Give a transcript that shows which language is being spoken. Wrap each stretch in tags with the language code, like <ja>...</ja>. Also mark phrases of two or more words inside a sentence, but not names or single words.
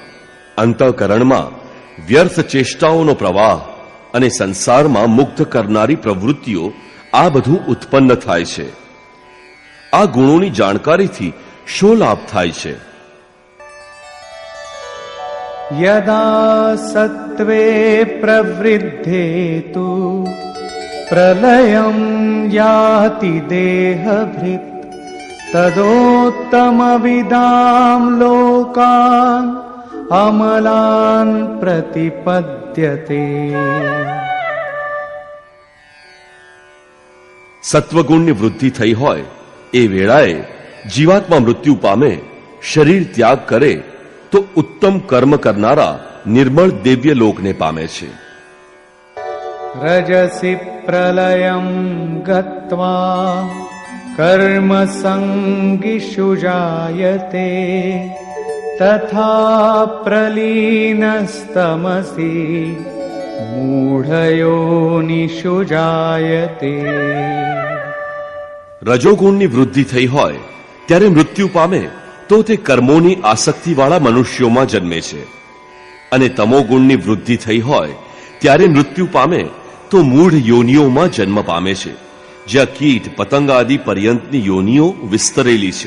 <gu>અંતઃકરણમાં વ્યર્થ ચેષ્ટાઓનો પ્રવાહ અને સંસારમાં મુગ્ધ કરનારી પ્રવૃત્તિઓ, આ બધું ઉત્પન્ન થાય છે. આ ગુણોની જાણકારીથી શો લાભ થાય છે?</gu> <sa>यदा सत्त्वे प्रवृद्धे तु प्रलयं याति देहभृत् तदोत्तमविदां लोकान् अमलान् प्रतिपद्यते।</sa> <gu>સત્વગુણની વૃદ્ધિ થઈ હોય એ વેળાએ જીવાત્મા મૃત્યુ પામે, શરીર ત્યાગ કરે તો ઉત્તમ કર્મ કરનારા નિર્મળ દિવ્ય લોકને પામે છે.</gu> <sa>रजसि प्रलयं गत्वा कर्म संगिषु जायते तथा प्रलीनस्तमसि मूढयोनिषु जायते.</sa> <gu>રજોગુણની વૃદ્ધિ થઈ હોય ત્યારે મૃત્યુ પામે તો તે કર્મોની આસક્તિવાળા મનુષ્યોમાં જન્મે છે, અને તમોગુણની વૃદ્ધિ થઈ હોય ત્યારે મૃત્યુ પામે તો મૂઢ યોનિઓમાં જન્મ પામે છે, જ્યાં કીટ પતંગ આદિ પર્યંતની યોનિઓ વિસ્તરેલી છે.</gu>